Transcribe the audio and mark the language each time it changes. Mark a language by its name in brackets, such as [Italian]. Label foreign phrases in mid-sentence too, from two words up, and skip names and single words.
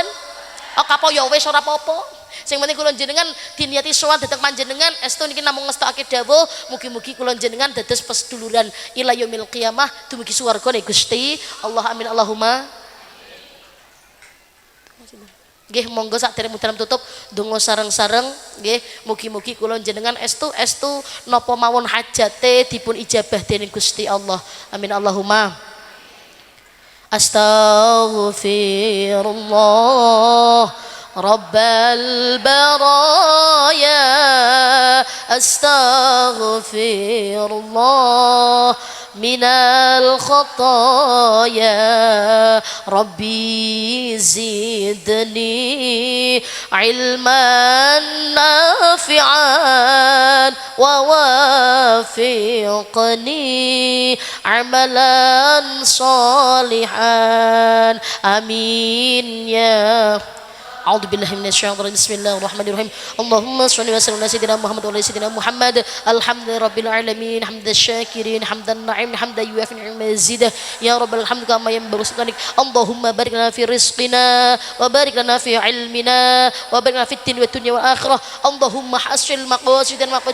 [Javanese] Oh kapok ya wis ora apa-apa. Sing penting kula jenengan diniati sowan dhateng panjenengan estu niki namung ngestokake dawuh mugi-mugi kula jenengan dados peseduluran [Arabic] إلى يوم القيامة [Javanese] dumugi swargane Gusti Allah. [Arabic] آمين اللهم. [Javanese] Nggih monggo sakdereng mudahan tutup donga sareng-sareng nggih mugi-mugi kula jenengan estu napa mawon hajate dipun ijabah dening Gusti Allah. [Arabic] آمين اللهم. أستغفر الله رب البرايا أستغفر الله من الخطايا رب زدني علما نافعا ووفقني عملا صالحا. آمين يا أعوذ بالله من الشيطان الرجيم بسم الله الرحمن الرحيم اللهم صل وسلم على سيدنا محمد وعلى سيدنا محمد الحمد لله رب العالمين حمد الشاكرين حمد النعيم حمد يوافي نعم مزيده يا رب الحمد كما ينبغي سلطانك اللهم بارك لنا في رزقنا وبارك لنا في علمنا وبارك لنا في الدين والدنيا والآخرة اللهم حسن مقاصدنا في